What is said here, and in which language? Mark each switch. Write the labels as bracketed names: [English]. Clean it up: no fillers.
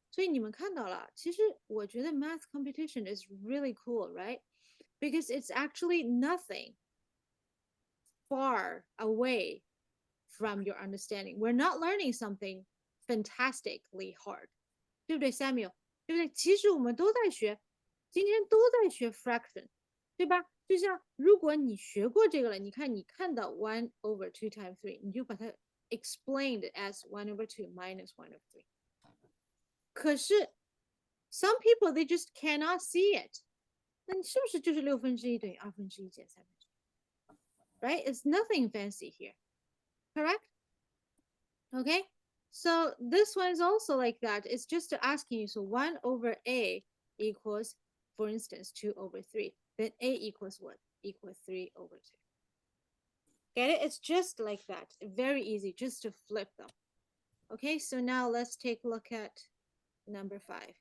[Chinese] 所以你们看到了，其实我觉得 [English] math competition is really cool, right? Because it's actually nothing far away from your understanding. We're not learning something fantastically hard. [Chinese] 对不对 Samuel？ 对不对？其实我们都在学，今天都在学 fraction， 对吧？就像如果你学过这个了，你看到 [English] one over two times three， [Chinese] 你就把它 [English] explained as one over two minus one over three。 [Chinese] 可是 [English] some people they just cannot see it。 [Chinese] 那你是不是就是1/6等于1/2减1/3 ？ [English] Right? It's nothing fancy here. Correct? Okay. So this one is also like that. It's just asking you. So 1 over a equals, for instance, 2 over 3. Then a equals what? Equals 3 over 2. Get it? It's just like that. Very easy just to flip them. Okay, so now let's take a look at number 5.